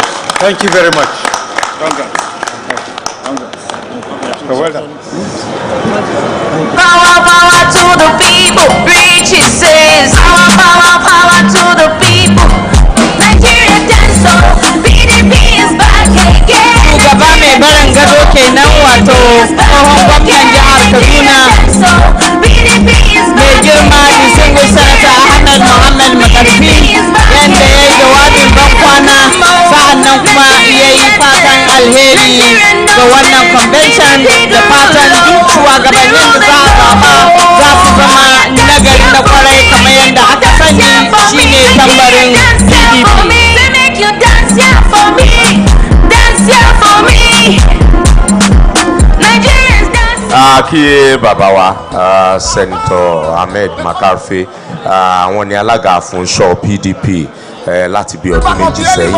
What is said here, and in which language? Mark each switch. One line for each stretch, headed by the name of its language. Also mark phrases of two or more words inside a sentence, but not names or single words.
English: Thank you very much. Well done. Power, power to the people, preach it says. Power, power, power to the people. Nigeria dance so, PDP is back again.
Hausa: Shugaba mai barin gado kenan wato tsohon gwamnan jihar Kaduna mai girma
English: distinguished senator
Hausa: Ahmed Mohammed Makarfi yadda ya yi jawabin ban kwana sa'annan kuma ya yi fatan alheri ga wannan convention da fatan duk shugabannin da za a zaba za su zama nagari na kwarai kamar yadda aka sani shine tambarin PDP.
Yoruba: Kí bàbá wa Senator Ahmed Makarfi àwọn ni alága fúnṣọ́ PDP láti bí ọdún méjì sẹ́yìn.